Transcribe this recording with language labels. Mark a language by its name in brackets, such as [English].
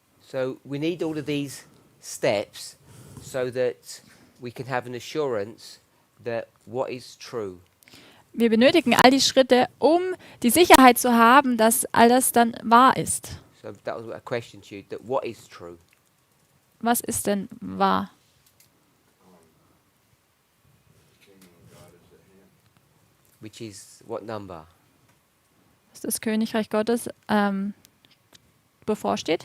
[English] So we need all of these steps so that we can have an assurance that what is true. [German] Wir benötigen all die Schritte, um die Sicherheit zu haben, dass all das dann wahr ist. [English] So that was a question to you, that what is true? [German] Was ist denn wahr? [English] The kingdom of God is at hand. Which is what number? [German] Dass das Königreich Gottes bevorsteht?